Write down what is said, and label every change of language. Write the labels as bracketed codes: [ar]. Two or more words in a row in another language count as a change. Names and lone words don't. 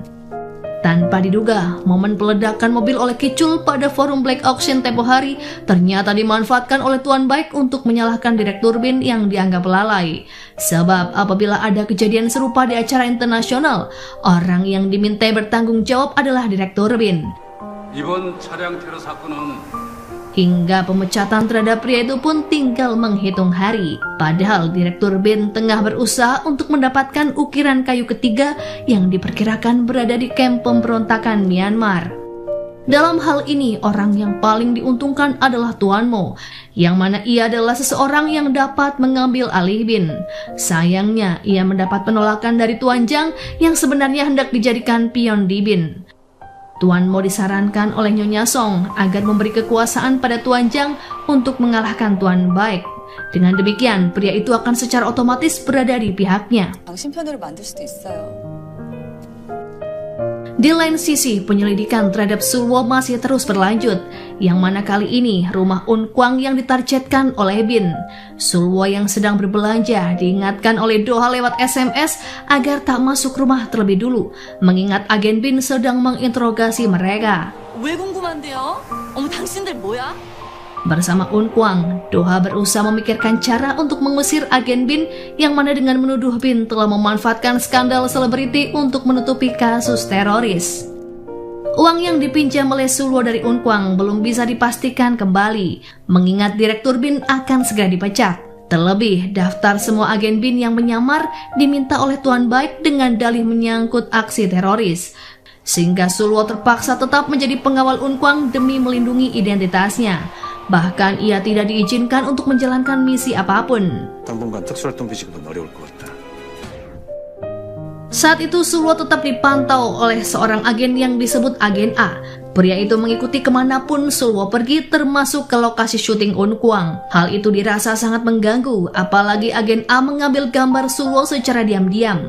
[id] Tanpa diduga, momen peledakan mobil oleh Kicul pada forum Black Auction tempo hari ternyata dimanfaatkan oleh Tuan Baik untuk menyalahkan Direktur BIN yang dianggap lalai. Sebab apabila ada kejadian serupa di acara internasional, orang yang dimintai bertanggung jawab adalah Direktur BIN. [ko] 이번 차량 테러 사건은 [id] Hingga pemecatan terhadap pria itu pun tinggal menghitung hari. Padahal Direktur BIN tengah berusaha untuk mendapatkan ukiran kayu ketiga yang diperkirakan berada di kamp pemberontakan Myanmar. Dalam hal ini, orang yang paling diuntungkan adalah Tuan Mo, yang mana ia adalah seseorang yang dapat mengambil alih BIN. Sayangnya, ia mendapat penolakan dari Tuan Jiang yang sebenarnya hendak dijadikan pion di BIN. Tuan Mo disarankan oleh Nyonya Song agar memberi kekuasaan pada Tuan Jiang untuk mengalahkan Tuan Baik. Dengan demikian, pria itu akan secara otomatis berada di pihaknya. [ko] 당신 편으로 만들 수도 있어요. [id] Di lain sisi, penyelidikan terhadap Sulwo masih terus berlanjut, yang mana kali ini rumah Un Kwang yang ditargetkan oleh BIN. Sulwo yang sedang berbelanja diingatkan oleh Doha lewat SMS agar tak masuk rumah terlebih dulu, mengingat agen BIN sedang menginterogasi mereka. [ko] 왜 궁금한데요? 어머 당신들 뭐야? [id] Bersama Un Kwang, Doha berusaha memikirkan cara untuk mengusir agen BIN yang mana dengan menuduh BIN telah memanfaatkan skandal selebriti untuk menutupi kasus teroris. Uang yang dipinjam oleh Sulwo dari Un Kwang belum bisa dipastikan kembali, mengingat Direktur BIN akan segera dipecat. Terlebih, daftar semua agen BIN yang menyamar diminta oleh Tuan Baik dengan dalih menyangkut aksi teroris. Sehingga Sulwo terpaksa tetap menjadi pengawal Un Kwang demi melindungi identitasnya. Bahkan ia tidak diizinkan untuk menjalankan misi apapun. [ko] 당분간 특수활동 비직은 어려울 것 같다. [id] Saat itu Sulwo tetap dipantau oleh seorang agen yang disebut Agen A. Pria itu mengikuti kemanapun Sulwo pergi, termasuk ke lokasi syuting Un Kwang. Hal itu dirasa sangat mengganggu, apalagi Agen A mengambil gambar Sulwo secara diam-diam.